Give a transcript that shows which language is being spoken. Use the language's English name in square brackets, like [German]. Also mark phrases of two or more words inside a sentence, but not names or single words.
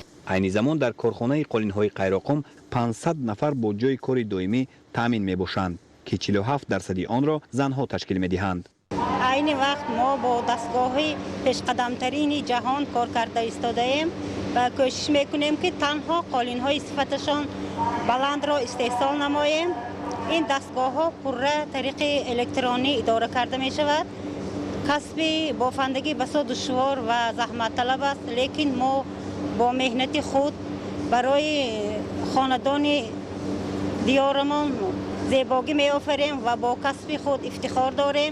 [Tajik] Айни замон дар корхонаи қолинҳои Қайроққум 500 нафар бо ҷои кори доимӣ таъмин мебошанд ки 47% онро занҳо ташкил медиҳанд. Ин вақт мо бо дастгоҳҳои пешқадамтарини ҷаҳон кор карда истодаем ва кӯшиш мекунем ки танҳо қолинҳои сифаташон баланд ро истеҳсол намоем. ин дастгоҳҳо пурра тариқи электронӣ идора карда мешавад. касби бофандагӣ басо душвор ва заҳматталаб аст, лекин мо бо меҳнати худ барои хонадони диёрамон зебогӣ меофарем ва бо касби худ ифтихор дорем.